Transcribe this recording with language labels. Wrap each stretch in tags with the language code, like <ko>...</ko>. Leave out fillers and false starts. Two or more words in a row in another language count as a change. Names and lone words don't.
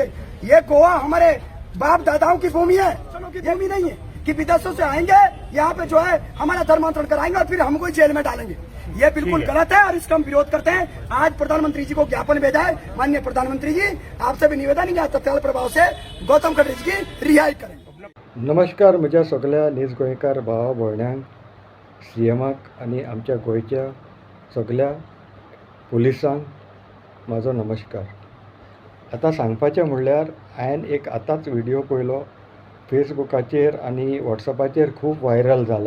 <hi>ये गोवा हमारे बाप दादाओं की भूमि है, की भूमि नहीं है कि विदेशों से आएंगे यहाँ पे जो है हमारा धर्मांतरण कराएंगे और फिर हमको जेल में डालेंगे। ये बिल्कुल गलत है और इसका हम विरोध करते हैं। आज प्रधानमंत्री जी को ज्ञापन भेजा है। माननीय प्रधानमंत्री जी, आपसे भी निवेदन है तत्काल प्रभाव से गौतम खट्टर जी की रिहाई करें।</hi> <kok>नमस्कार म्हज्या सगळ्या नीज गोंयकार भावा भयण्यांक, सीएमाक आनी आमच्या गोंयच्या सगळ्या पुलिसांक म्हाजो नमस्कार। आतां सांगपाचें म्हणल्यार हांवें एक आतांच व्हिडिओ पळयलो फेसबुकाचेर आनी वॉट्सॅपाचेर खूब व्हायरल जाला।</kok>